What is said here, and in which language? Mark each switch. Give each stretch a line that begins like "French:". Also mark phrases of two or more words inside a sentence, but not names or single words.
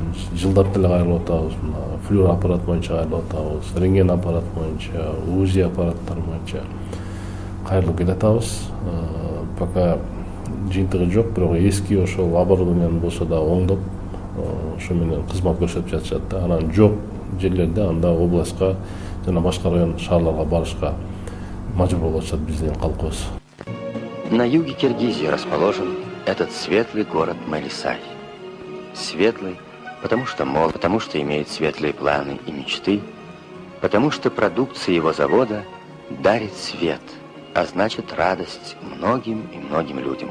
Kyrgyz: Жылдап деле кайрылып атабыз. Флюор аппарат боюнча кайрылып атабыз, рентген аппарат боюнча, УЗИ аппараттары боюнча кайрылып келатабыз. Пока жыйынтыгы жок, бирок эски ошол оборудованияны болсо да оңдоп, ошо менен кызмат көрсөтүп жатышат да. Анан жок жерлерде анда областка жана башка район шаарларга барышка мажбур болуп атышат биздин калкыбыз.
Russian: На юге Киргизии расположен этот светлый город Малисай. Светлый, потому что молод, потому что имеет светлые планы и мечты, потому что продукция его завода дарит свет, а значит радость многим и многим людям.